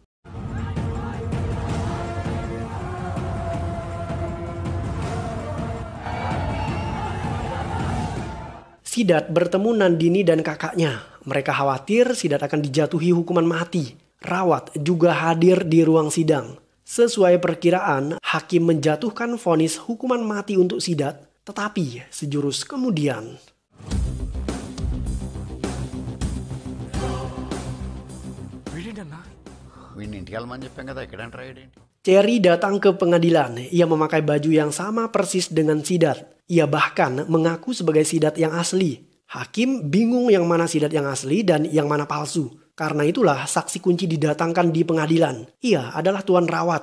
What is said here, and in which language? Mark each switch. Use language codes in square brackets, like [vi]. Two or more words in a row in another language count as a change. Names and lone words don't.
[id] Sidat bertemu Nandini dan kakaknya. Mereka khawatir Sidat akan dijatuhi hukuman mati. Rawat juga hadir di ruang sidang. Sesuai perkiraan, hakim menjatuhkan vonis hukuman mati untuk Sidat, tetapi sejurus kemudian [te] వీడిని వెళ్ళమని చెప్పాం కదా ఇక్కడ ఎంటర్ అయ్యాడేంటి [id] Cherry datang ke pengadilan. Ia memakai baju yang sama persis dengan Sidat. Ia bahkan mengaku sebagai Sidat yang asli. Hakim bingung yang mana Sidat yang asli dan yang mana palsu. Karena itulah saksi kunci didatangkan di pengadilan. Ia adalah Tuan Rawat.